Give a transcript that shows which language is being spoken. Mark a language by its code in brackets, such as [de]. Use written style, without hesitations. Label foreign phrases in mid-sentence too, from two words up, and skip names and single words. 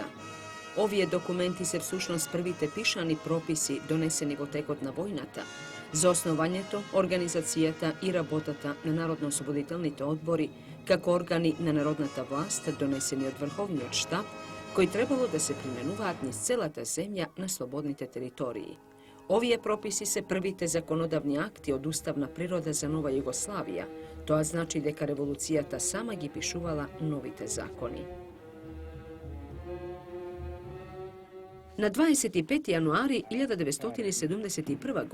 [mk] Овие документи се всушност првите пишани прописи донесени во текот на војната за основањето, организацијата и работата на народно-ослободителните одбори како органи на народната власт донесени од Врховниот штаб, кои требало да се применуваат низ целата земја на слободните територии. Ovije propisi se prvi te zakonodavni akti od ustavna priroda za Nova Jugoslavija, to znači deka revolucijata sama gi pišuvala novite zakoni. Na 25. januari 1971.